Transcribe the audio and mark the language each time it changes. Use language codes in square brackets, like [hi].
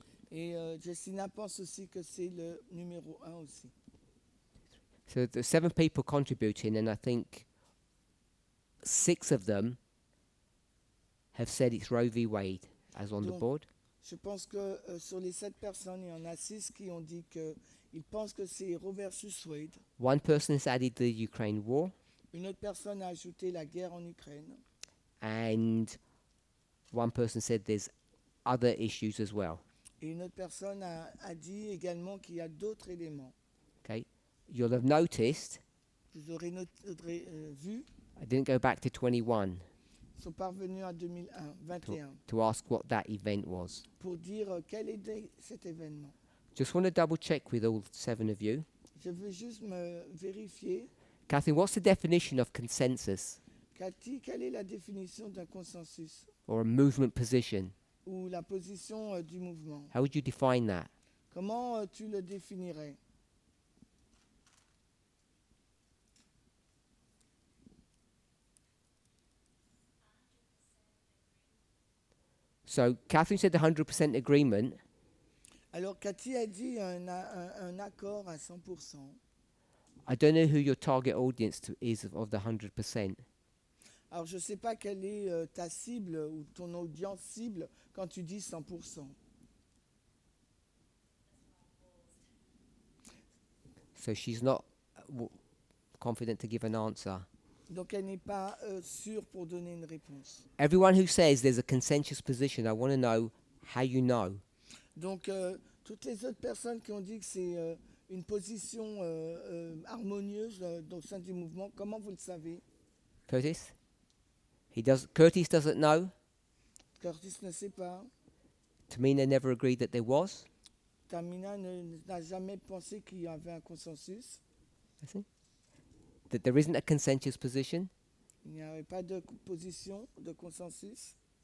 [fr] Et Jessina pense aussi que c'est le numéro 1 aussi. [en] So there's 7 people contributing, and I think 6 of them have said it's Roe v. Wade as on the [fr] Donc, [en] board. [fr] Je pense que sur les 7 personnes, il y en a 6 qui ont dit qu'ils pensent que c'est Roe versus Wade. [en] One person has added the Ukraine war, [fr] Une autre personne a ajouté la guerre en Ukraine. [en] and one person said there's other issues as well. [fr] Et une autre personne a dit également qu'il y a d'autres éléments. [en] Okay, you'll have noticed [fr] Vous aurez vu, [en] I didn't go back to 21 [fr] ils sont parvenus à 2021 [en] to ask what that event was. [fr] pour dire quel était cet événement. [en] Just want to double check with all 7 of you. [fr] Je veux juste me vérifier. [en] Catherine, what's the definition of consensus [fr] Cathy, quelle est la définition d'un consensus [en] or a movement position? [fr] ou la position du mouvement? [en] How would you define that? [fr] Comment tu le définirais? [en] So Catherine said 100% agreement. [fr] Alors Cathy a dit un accord à 100%. [en] I don't know who your target audience is of the 100%. [fr] Alors je ne sais pas quelle est ta cible ou ton audience cible quand tu dis 100%. [en] So she's not confident to give an answer. [fr] Donc elle n'est pas sûre pour donner une réponse. [en] Everyone who says there's a consensus position, I want to know how you know. [fr] Donc toutes les autres personnes qui ont dit que c'est une position harmonieuse au sein du mouvement, comment vous le savez? [en] Curtis? Curtis doesn't know. [fr] Curtis ne sait pas. [en] Tamina never agreed that there was. [fr] Tamina n'a jamais pensé qu'il y avait un consensus. [en] I see. That there isn't a consensus position. [fr] Il n'y avait pas de position, de consensus.